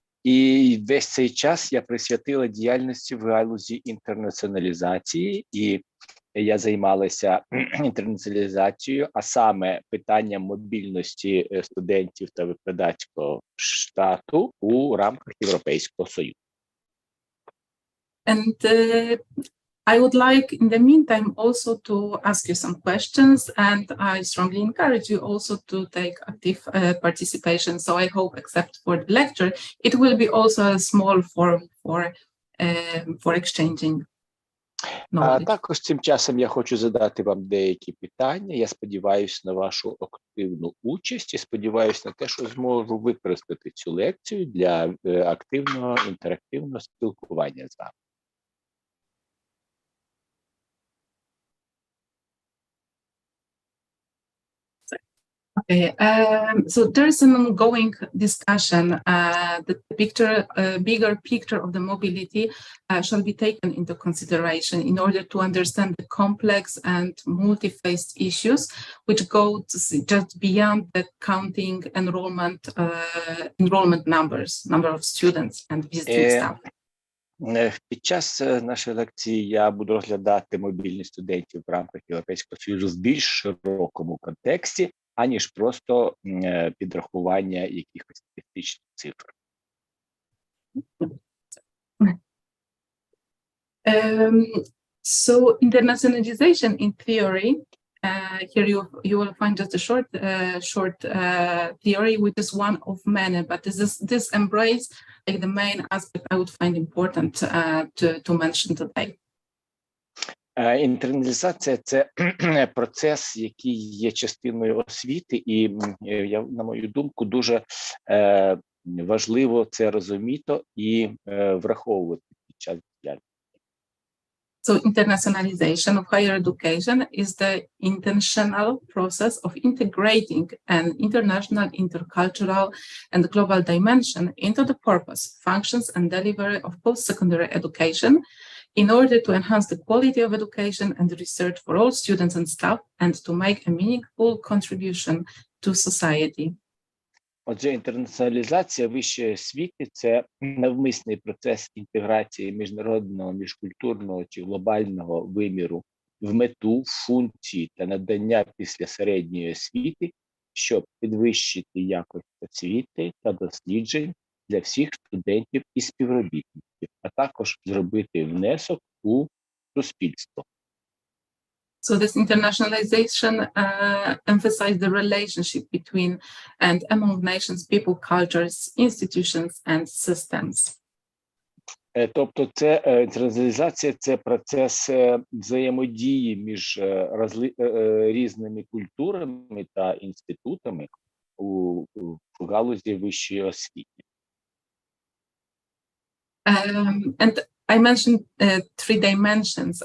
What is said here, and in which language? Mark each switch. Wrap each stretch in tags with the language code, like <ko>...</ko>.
<uk>І весь цей час я присвятила діяльності в галузі інтернаціоналізації, і я займалася інтернаціоналізацією, а саме питанням мобільності студентів та викладацького штату у рамках Європейського Союзу.</uk> <en>And I would like, in the meantime, also to ask you some questions, and I strongly encourage you also to take active participation. So I hope, except for the lecture, it will be also a small forum for exchanging knowledge.</en> <uk>Також цим часом я хочу задати вам деякі питання. Я сподіваюся на вашу активну участь і сподіваюся на те, що зможу використати цю лекцію для активного інтерактивного спілкування з вами.</uk> <en>Okay, so there is an ongoing discussion that the bigger picture of the mobility shall be taken into consideration in order to understand the complex and multi-faced issues which go just beyond the counting enrollment number of students and visiting staff.</en> <uk>Під час нашої лекції я буду розглядати мобільність студентів в рамках Європейського Союзу в більш широкому контексті, аніж просто підрахування якихось статистичних цифр.</uk> <en>So internationalization in theory, here you will find just a short theory, which is one of many, but this embrace like the main aspect I would find important to mention today.</en> <uk>Інтерналізація – це процес, який є частиною освіти, і, на мою думку, дуже важливо це розуміти і враховувати під час діяльності.</uk> <en>So internationalization of higher education is the intentional process of integrating an international, intercultural, and global dimension into the purpose, functions, and delivery of post-secondary education in order to enhance the quality of education and research for all students and staff and to make a meaningful contribution to society.</en> <uk>Отже, інтернаціоналізація вищої освіти – це навмисний процес інтеграції міжнародного, міжкультурного чи глобального виміру в мету, функції та надання після середньої освіти, щоб підвищити якість освіти та досліджень для всіх студентів і співробітників, а також зробити внесок у суспільство.</uk> <en>So this internationalization emphasizes the relationship between and among nations, people, cultures, institutions, and systems.</en> <uk>Тобто інтернаціоналізація – це процес взаємодії між різними культурами та інститутами у галузі вищої освіти.</uk> <en>And I mentioned three dimensions.</en>